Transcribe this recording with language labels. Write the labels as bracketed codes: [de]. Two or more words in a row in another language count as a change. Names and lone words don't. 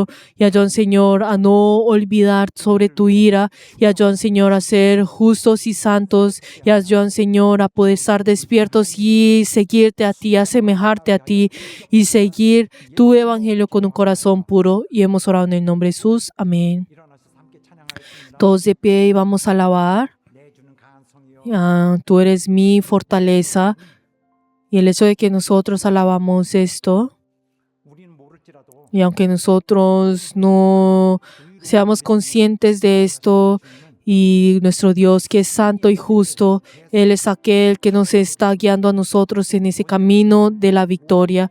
[es] Y ayuda, Señor, a no olvidar sobre tu ira. Y ayuda, Señor, a ser justos y santos. Y ayuda, Señor, a poder estar despiertos y seguirte a ti, asemejarte a ti y seguir tu Evangelio con un corazón puro. Y hemos orado en el nombre de Jesús. Amén. [ko] 일어나서 함께 찬양하겠습니다. [es] Todos de pie y vamos a alabar. [ko] 내주는 강한 성이여 [es] Tú eres mi fortaleza. Y el hecho de que nosotros alabamos esto, [ko] 우리는 모를지라도 [es] y aunque nosotros no seamos conscientes de esto, y nuestro Dios que es santo y justo, Él es aquel que nos está guiando a nosotros en ese camino de la victoria.